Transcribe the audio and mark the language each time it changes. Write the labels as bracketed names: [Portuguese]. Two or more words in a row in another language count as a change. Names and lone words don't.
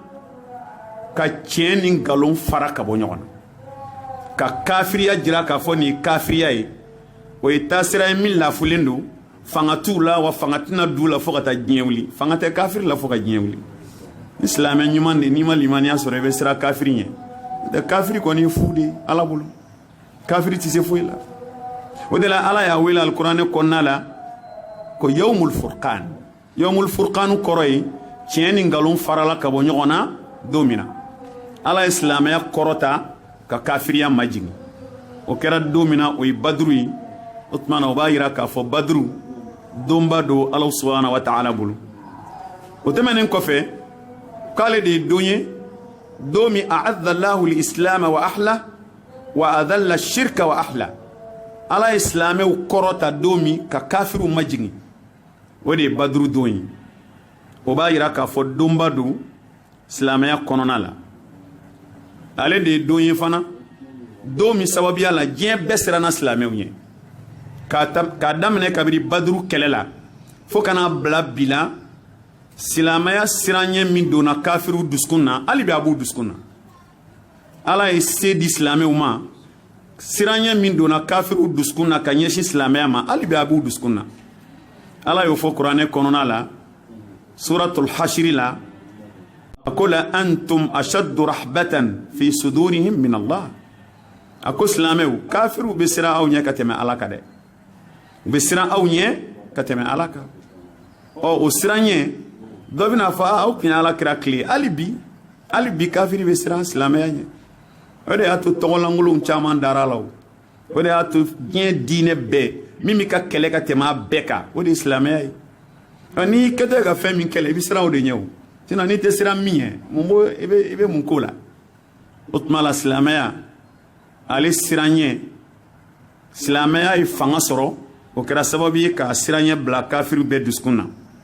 [Bambara] ka tiɲɛ ni nkalon fara ka bɔ ɲɔgɔn na ka kafiriya jira k'a fɔ nin ye kafiriya ye o ye taasira ye min lafulen don fanga t'u la wa fanga tɛna d'u la fo ka taa diɲɛ wuli fanga tɛ kafiri la fo ka diɲɛ wuli ni silamɛ ɲuman de n'i ma limaniya sɔrɔ i bɛ siran kafiri ɲɛ n'o tɛ kafiri kɔni ye fu de ye ala bolo kafiri tɛ se foyi la o de la ala y'a wele alikuranɛ kɔnɔna la ko [Arabic] يوم الفرقان يوم الفرقان [Bambara] kɔrɔ ye tiɲɛ ni nkalon farala ka bɔ ɲɔgɔn na don min na ala ye silamɛya kɔrɔta ka kafiriya majigin o kɛra don min na o ye baduru ye o tuma na o b'a yira k'a fɔ baduru donba don ala [Arabic] سبحانه وتعالى [Bambara] bolo o tɛmɛnen kɔfɛ k'ale de ye don ye don min [Arabic] أعز الله الإسلام وأهله وأذل الشرك وأهله [Bambara] ala ye silamɛw kɔrɔta don min ka kafiriw majigin o de ye baduru don ye o b'a yira k'a fɔ donba don silamɛya kɔnɔna la ale de ye don ye fana don min sababuya la diɲɛ bɛɛ siranna silamɛw ɲɛ k'a daminɛ kabiri baduru kɛlɛ la fo kana bila bi la silamɛya siranɲɛ min donna kafiriw dusukun na hali bi a b'u dusukun na ala ye se di silamɛw ma siranɲɛ min donna kafiriw dusukun na ka ɲɛsin silamɛya ma hali bi a b'u dusukun na ala y'o fɔ kuranɛ kɔnɔna la suratul hashiri la a ko [Arabic] لأنتم أشد رهبة في صدورهم من الله [Bambara] a ko silamɛw kafiriw bɛ siran aw ɲɛ ka tɛmɛ ala kan dɛ u bɛ siran aw ɲɛ ka tɛmɛ ala kan o siranɲɛ dɔ bɛna fɔ aw tun ye ala kira tile hali bi kafiri bɛ siran silamɛya ɲɛ o de y'a to tɔgɔlankolonw caman dara la o de y'a to diɲɛ diinɛ bɛɛ min bɛ ka kɛlɛ ka tɛmɛ a bɛɛ kan o de ye silamɛya ye n'i kɛtɔ ka fɛn min kɛlɛ i bɛ siran o de ɲɛ o sinon n'i tɛ siran min ɲɛ mun b'o i bɛ mun k'o la o tuma la silamɛya ale siranɲɛ silamɛya ye fanga sɔrɔ o kɛra sababu ye ka siranɲɛ bila kafiriw bɛɛ dusukun na